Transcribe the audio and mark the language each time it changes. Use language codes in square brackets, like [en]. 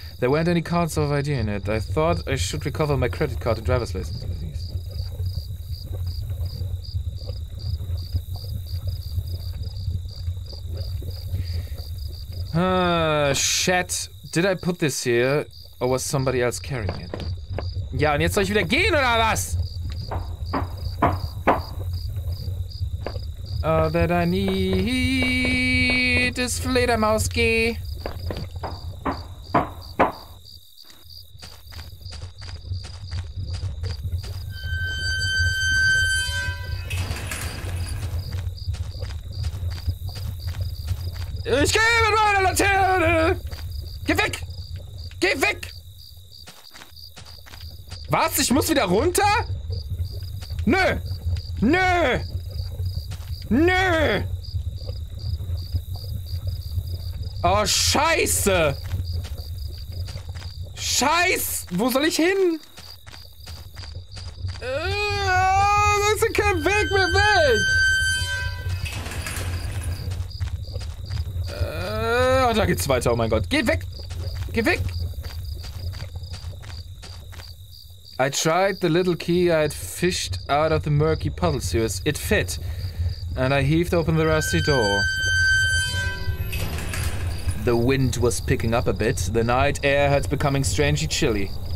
[en] There weren't any cards of ID in it. I thought I should recover my credit card and driver's license. Shit. Did I put this here? Or was somebody else carrying it? [de] Ja, und jetzt soll ich wieder gehen, oder was? [en] All that I need is Fledermaus-G. [de] Ich gehe mit meiner Laterne! Geh weg! Geh weg! Was? Ich muss wieder runter? Nö! Nö! Nö! Oh, scheiße! Scheiß! Wo soll ich hin? Da ist kein Weg mehr weg! Oh, da geht's weiter, oh mein Gott. Geh weg! Geh weg! [en] I tried the little key I had fished out of the murky puddle sewers. It fit, and I heaved open the rusty door. The wind was picking up a bit. The night air had becoming strangely chilly.